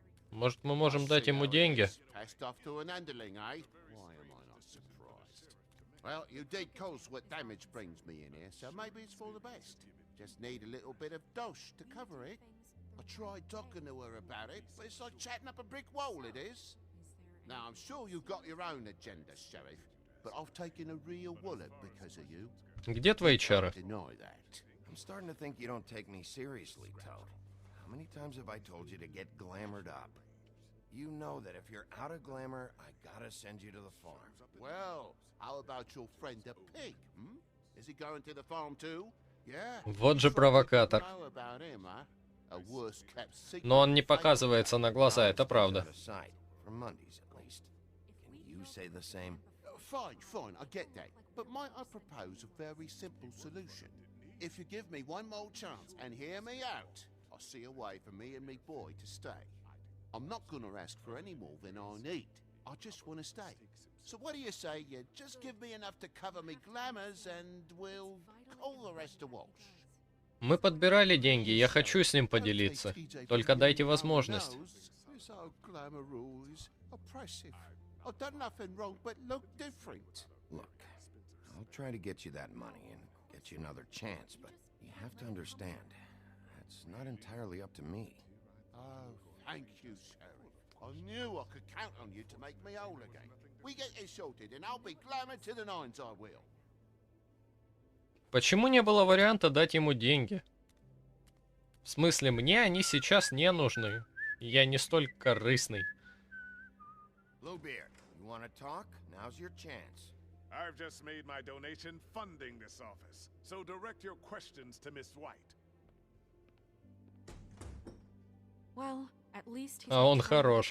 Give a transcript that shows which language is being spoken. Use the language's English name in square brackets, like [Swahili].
[Russian] Может, мы можем дать ему деньги? [English] Passed off to an underling, eh? Why am I not surprised? Well, you did cause what damage brings me in here, so maybe it's for the best. Just need a little bit of dosh to cover it. I tried talking to her about it, but it's like chatting up a brick wall, it is. Now, I'm sure you've got your own agenda, Sheriff, but I've taken a real wallet because of you. [Russian] Где твои чары? [English] Deny that. I'm starting to think you don't take me seriously, Toad. How many times have I told you to get glamoured up? You know that if you're out of glamour, I gotta send you to the farm. Well, how about your friend the pig, hmm? Is he going to the farm too? Yeah. [Russian] Вот же провокатор. [English] Know about him, huh? A worse-kept secret. [Russian] Но он не показывается на глаза, это правда. [English] For Mondays, at least. Can you say the same? Fine, fine, I get that. But might I propose a very simple solution? If you give me one more chance and hear me out, I'll see a way for me and me boy to stay. I'm not gonna ask for any more than I need. I just want to stay. So what do you say you just give me enough to cover me glamours and we'll call the rest a wash? [Russian] Мы подбирали деньги, я хочу с ним поделиться. Только дайте возможность. [English] This old glamour rule is oppressive. I've done nothing wrong but look different. Look, I'll try to get you that money and get you another chance, but you have to understand, that's not entirely up to me. Oh, thank you, Sheriff. I knew I could count on you to make me whole again. We get this sorted and I'll be glamour to the nines, I will. [Russian] Почему не было варианта дать ему деньги? В смысле, мне они сейчас не нужны. Я не столь корыстный. [English] Bluebeard, you want to talk? Now's your chance. I've just made my donation funding this office, so direct your questions to Miss White. Well, at least he's [Russian] А он [English] not trying to [Russian] хорош.